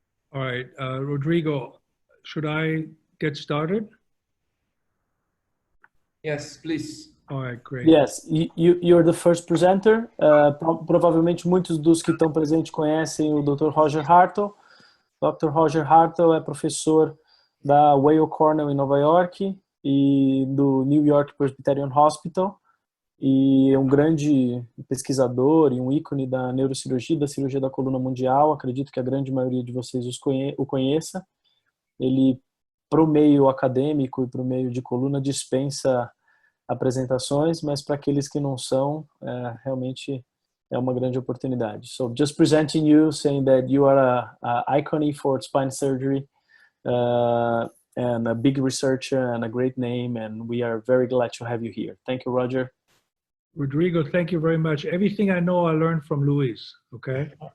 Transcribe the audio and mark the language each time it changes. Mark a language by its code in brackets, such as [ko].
[en] All right, Rodrigo, should I get started? Yes, please. All right, great. Yes, you're the first presenter. [pt] Provavelmente muitos dos que estão presentes conhecem o Dr. Roger Hartl. Dr. Roger Hartl é professor da Weill Cornell em Nova York e do New York Presbyterian Hospital, e é um grande pesquisador e um ícone da neurocirurgia, da cirurgia da coluna mundial. Acredito que a grande maioria de vocês o conheça. Ele, para o meio acadêmico e para o meio de coluna, dispensa apresentações, mas para aqueles que não são, realmente é uma grande oportunidade. [en] So, just presenting you, saying that you are a icon for spine surgery, and a big researcher and a great name, and we are very glad to have you here. Thank you, Roger. Rodrigo, thank you very much. Everything I know, I learned from Luis, okay?